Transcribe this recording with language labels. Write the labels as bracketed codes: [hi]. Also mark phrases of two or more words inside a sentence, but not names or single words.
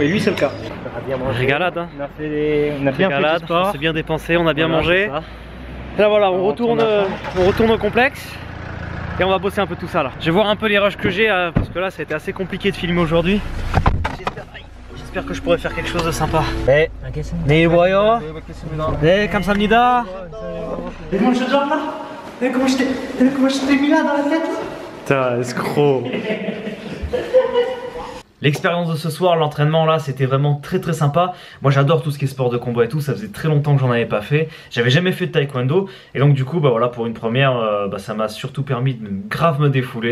[fr] Et lui, c'est le cas. Régalade, hein. On a bien fait du sport. On s'est bien dépensé, on a bien mangé. Et là, voilà, on retourne au complexe. Et on va bosser un peu tout ça là. Je vais voir un peu les rushs que j'ai parce que là, ça a été assez compliqué de filmer aujourd'hui. J'espère que je pourrais faire quelque chose de sympa. [ko] 네, 내일 보여요. 네, 감사합니다. [fr] Putain, escroc. L'expérience de ce soir, l'entraînement là, c'était vraiment très sympa. Moi j'adore tout ce qui est sport de combat et tout, ça faisait très longtemps que j'en avais pas fait. J'avais jamais fait de taekwondo et donc du coup bah voilà, pour une première, ça m'a surtout permis de grave me défouler.